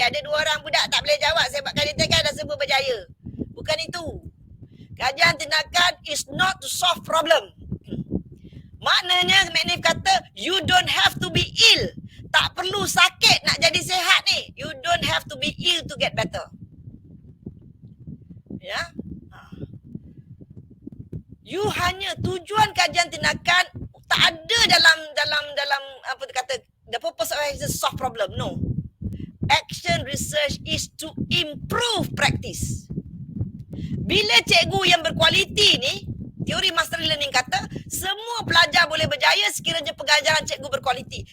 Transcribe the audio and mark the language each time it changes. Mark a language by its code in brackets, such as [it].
[ms] Ada 2 orang budak tak boleh jawab sebab kajian tindakan dah semua berjaya. Bukan itu. Kajian tindakan [en] is not to solve problem. [ms] Maknanya McNiff kata [en] you don't have to be ill. [ms] Tak perlu sakit nak jadi sihat ni. [en] You don't have to be ill to get better. [ms] Ya. You hanya tujuan kajian tindakan tak ada dalam apa tu kata [en] the purpose of it is to solve problem. No. Action research is to improve practice. [ms] Bila cikgu yang berkualiti ni, teori master learning kata semua pelajar boleh berjaya sekiranya pengajaran cikgu berkualiti.